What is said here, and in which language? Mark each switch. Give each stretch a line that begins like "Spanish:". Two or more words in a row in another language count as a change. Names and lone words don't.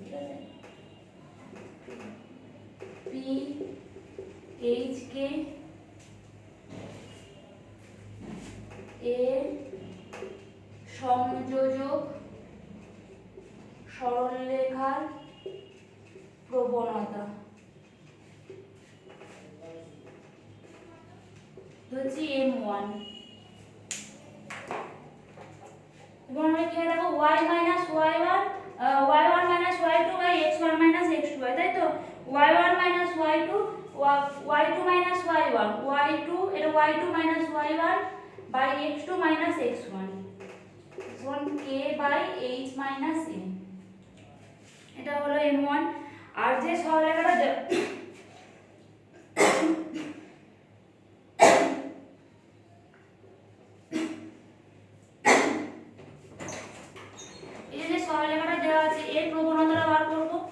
Bangla: ঠিক আছে, p h কে এর সংযোজক সরলরেখার প্রবণতা হচ্ছে m1। এবং আমরা কি দেখো y - y1 y1 - y2 x1 - x2, তাই তো y1 - y2 y2 - y1 y2 এটা y2 - y1 x2 - x1 k h - m। এটা হলো m1। আর যে সরলরেখাটা সরলরেখাটা দেওয়া আছে এর প্রবণতাটা বার করব।